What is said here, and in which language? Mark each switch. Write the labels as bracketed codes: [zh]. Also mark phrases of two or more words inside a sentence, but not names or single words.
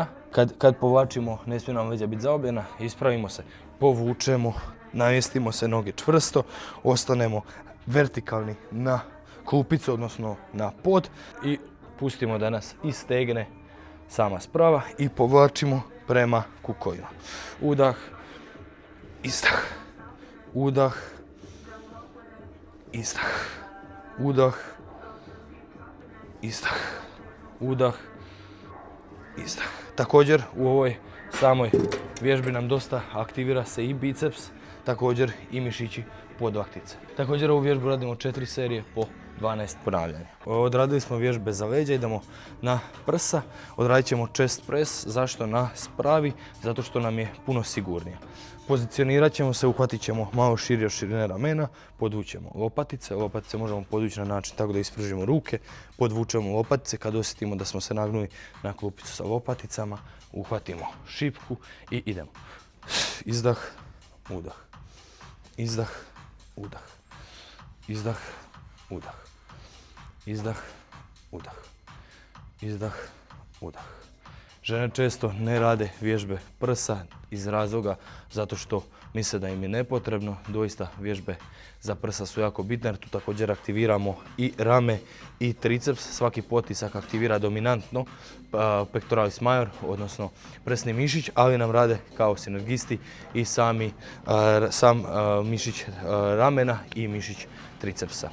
[hr] Kad povlačimo, ne smije nam leđa biti zaobljena, ispravimo se, povučemo, namjestimo se noge čvrsto, ostanemo vertikalni na klupicu, odnosno na pod i pustimo da nas istegne sama sprava i povlačimo prema kukovima. Udah, izdah, udah, izdah, udah, izdah, udah, izdah. Također u ovoj samoj vježbi nam dosta aktivira se i biceps, također i mišići podlaktice. Također ovu vježbu radimo 4 serije po 12 ponavljanja. Odradili smo vježbe za leđa, idemo na prsa. Odradit ćemo [en] chest press. [hr] Zašto na spravi? Zato što nam je puno sigurnija. Pozicionirat ćemo se, uhvatit ćemo malo širi od širine ramena, podvučemo lopatice. Lopatice možemo podvući na način tako da ispružimo ruke, podvučemo lopatice. Kad osjetimo da smo se nagnuli na klupicu sa lopaticama, uhvatimo šipku i idemo. Izdah, udah. Izdah, udah. Izdah, udah. Izdah, udah. Izdah, udah. Žene često ne rade vježbe prsa iz razloga zato što misle da im je nepotrebno. Doista vježbe za prsa su jako bitne jer tu također aktiviramo i rame i triceps. Svaki potisak aktivira dominantno [la] pectoralis major, [hr] odnosno prsni mišić, ali nam rade kao sinergisti i sam mišić ramena i mišić tricepsa.